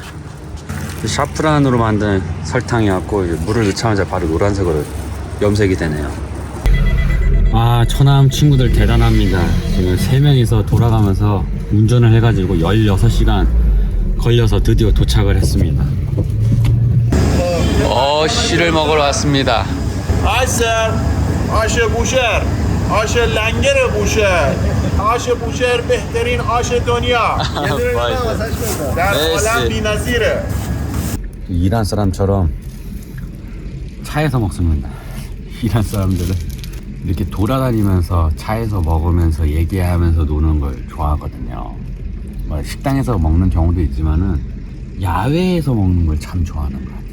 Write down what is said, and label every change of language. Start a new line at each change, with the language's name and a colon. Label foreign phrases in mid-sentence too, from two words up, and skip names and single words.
Korean: 샤프란으로 만든 설탕이었고 물을 넣자마자 바로 노란색으로 염색이 되네요. 처남 친구들 대단합니다. 지금 3명이서 돌아가면서 운전을 해가지고 16시간 걸려서 드디어 도착을 했습니다. 씨를 먹으러 왔습니다.
Persian: آش بوشهر آش لنگر بوشهر آش بوشهر بهترین آش دنیا در عالم بی‌نظیره.
Korean: 이란 사람처럼 차에서 먹습니다. 이란 사람들은 이렇게 돌아다니면서 차에서 먹으면서 얘기하면서 노는 걸 좋아하거든요. 식당에서 먹는 경우도 있지만은 야외에서 먹는 걸 참 좋아하는 것 같아요.